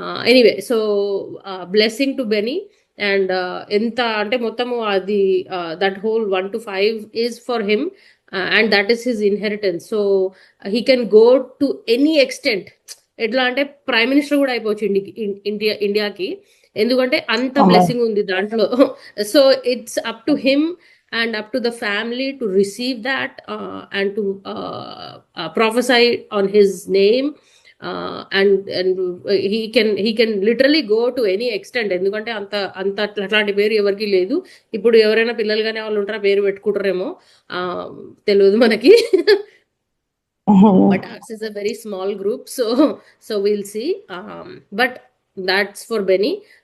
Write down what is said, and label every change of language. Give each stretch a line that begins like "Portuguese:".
English: Anyway, so blessing to Benny. And
Telugu: ఎంత అంటే మొత్తము అది
English: That whole 1 to 5 is for him, and that is his inheritance. So he can go to any extent.
Telugu: ఎట్లా అంటే prime minister కూడా అయిపోవచ్చు ఇండియాకి, ఎందుకంటే అంత బ్లెస్సింగ్ ఉంది దాంట్లో.
English: So it's up to him and up to the family to receive that, and to prophesy on his name, and he can literally go to any extent.
Telugu: ఎందుకంటే అంత అట్లాంటి పేరు ఎవరికి లేదు. ఇప్పుడు ఎవరైనా పిల్లలు కానీ వాళ్ళు ఉంటారా పేరు పెట్టుకుంటారేమో, తెలియదు మనకి.
English: But ours is a very small group, so we'll see. But that's for Benny.